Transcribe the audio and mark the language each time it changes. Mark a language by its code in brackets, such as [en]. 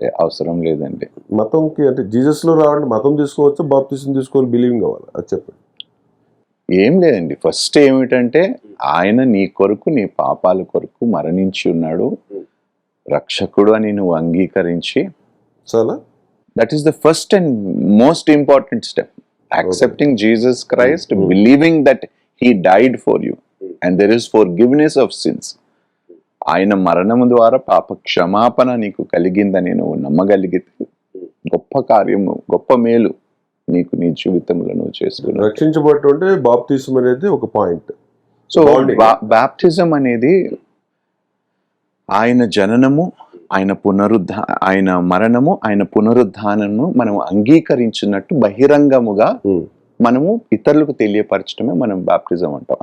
[te] అవసరం లేదండి మతంకి. అంటే జీసస్ లో రావాలంటే మతం తీసుకోవచ్చు, బాప్తిస్మ్ తీసుకోవాలి, బిలీవింగ్ కావాలి, అది చెప్పండి. ఏం లేదండి, ఫస్ట్ ఏమిటంటే ఆయన నీ కొరకు, నీ పాపాల కొరకు మరణించి ఉన్నాడు, రక్షకుడు అని నువ్వు అంగీకరించి చాలా. [en] That is the first and most important step. Accepting Jesus Christ, believing that He died for you and there is forgiveness of sins. [te] ఆయన మరణము ద్వారా పాప క్షమాపణ నీకు కలిగిందని నువ్వు నమ్మగలిగితే గొప్ప కార్యము, గొప్ప మేలు నీకు నీ జీవితంలో నువ్వు చేసుకున్నావు. రక్షించబట్టు బాప్తిజం అనేది ఒక పాయింట్. సో బాప్తిజం అనేది ఆయన జననము, ఆయన మరణము, ఆయన పునరుద్ధానము మనం అంగీకరించినట్టు బహిరంగముగా మనము ఇతరులకు తెలియపరచడమే మనం బాప్టిజం అంటాం.